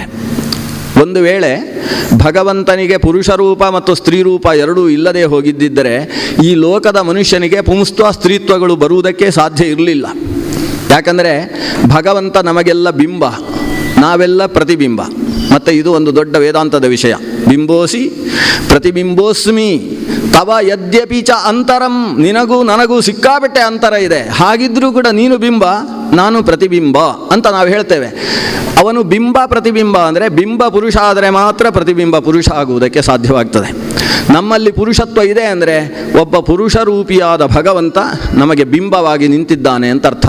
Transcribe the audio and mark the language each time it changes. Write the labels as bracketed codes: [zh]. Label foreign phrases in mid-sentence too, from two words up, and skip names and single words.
[kn] ಒಂದು ವೇಳೆ ಭಗವಂತನಿಗೆ ಪುರುಷ ರೂಪ ಮತ್ತು ಸ್ತ್ರೀ ರೂಪ ಎರಡೂ ಇಲ್ಲದೆ ಹೋಗಿದ್ದರೆ ಈ ಲೋಕದ ಮನುಷ್ಯನಿಗೆ ಪುಂಸ್ತ್ವ ಸ್ತ್ರೀತ್ವಗಳು ಬರುವುದಕ್ಕೆ ಸಾಧ್ಯ ಇರಲಿಲ್ಲ. ಯಾಕಂದರೆ ಭಗವಂತ ನಮಗೆಲ್ಲ ಬಿಂಬ, ನಾವೆಲ್ಲ ಪ್ರತಿಬಿಂಬ. ಮತ್ತು ಇದು ಒಂದು ದೊಡ್ಡ ವೇದಾಂತದ ವಿಷಯ. [sa] ಬಿಂಬೋಸಿ ಪ್ರತಿಬಿಂಬೋಸ್ಮಿ ತವ ಯದ್ಯಪಿ ಚ ಅಂತರಂ. [kn] ನಿನಗೂ ನನಗೂ ಸಿಕ್ಕಾಬಟ್ಟೆ ಅಂತರ ಇದೆ, ಹಾಗಿದ್ರೂ ಕೂಡ ನೀನು ಬಿಂಬ, ನಾನು ಪ್ರತಿಬಿಂಬ ಅಂತ ನಾವು ಹೇಳ್ತೇವೆ. ಅವನು ಬಿಂಬ ಪ್ರತಿಬಿಂಬ ಅಂದರೆ ಬಿಂಬ ಪುರುಷ ಆದರೆ ಮಾತ್ರ ಪ್ರತಿಬಿಂಬ ಪುರುಷ ಆಗುವುದಕ್ಕೆ ಸಾಧ್ಯವಾಗ್ತದೆ. ನಮ್ಮಲ್ಲಿ ಪುರುಷತ್ವ ಇದೆ ಅಂದರೆ ಒಬ್ಬ ಪುರುಷ ರೂಪಿಯಾದ ಭಗವಂತ ನಮಗೆ ಬಿಂಬವಾಗಿ ನಿಂತಿದ್ದಾನೆ ಅಂತ ಅರ್ಥ.